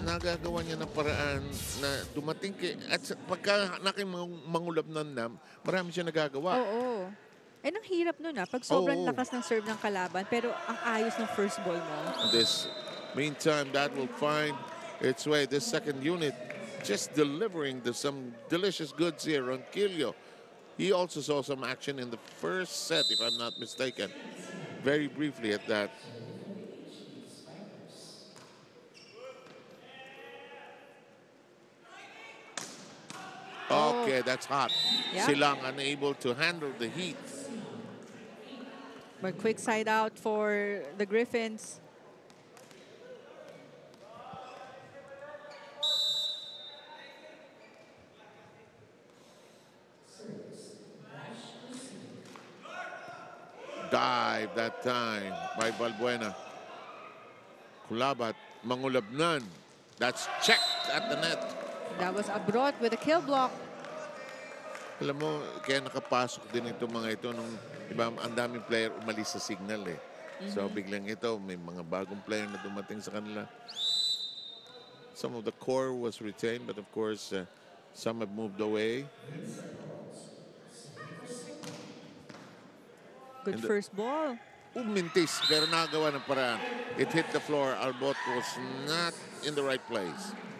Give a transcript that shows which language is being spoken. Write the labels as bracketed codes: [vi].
[tl] Nagagawa niya ng paraan na dumating kay... At pagka Mangulabnan na, marami siya nagagawa. Oo. Eh, ang hirap nun pag sobrang lakas ng serve ng kalaban, pero ang ayos ng first ball mo. [en] Meantime, that will find its way. This second unit just delivering some delicious goods here on Kilio. He also saw some action in the first set, if I'm not mistaken. Very briefly at that. Okay, that's hot. Yeah. [tl] Silang [en] unable to handle the heat. But quick side out for the Griffins. Dive that time by Balbuena. Kulabat, Mangulabnan. That's checked at the net. That was Abrot with a kill block. [tl] Alam mo, kaya nakapasok din ito mga ito nung iba, ang daming player umalis sa Signal eh. So biglang ito, may mga bagong player na dumating sa kanila. [en] Some of the core was retained, but of course, some have moved away. Good first ball. [tl] Umintis, pero nakagawa ng paraan. [en] It hit the floor. Albot was not in the right place.